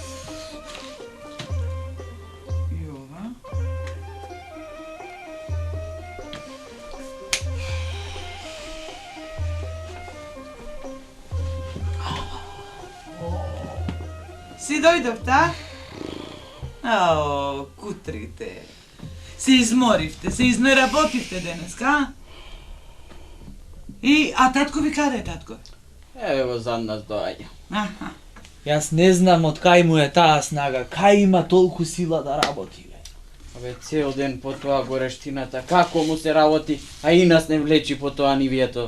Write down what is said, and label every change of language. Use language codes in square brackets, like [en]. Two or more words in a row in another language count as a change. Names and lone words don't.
[mk] I ova. Si dojdovta? Kutrite. Se izmorivte, se izneraботивте денеска? А таткови каде е татко? Ево зад нас доаѓа. Аха. Јас не знам од кај му е таа снага, кај има толку сила да работи, бе. Абе, цел ден по тоа горештината, како му се работи, а и нас не влечи по тоа нивието.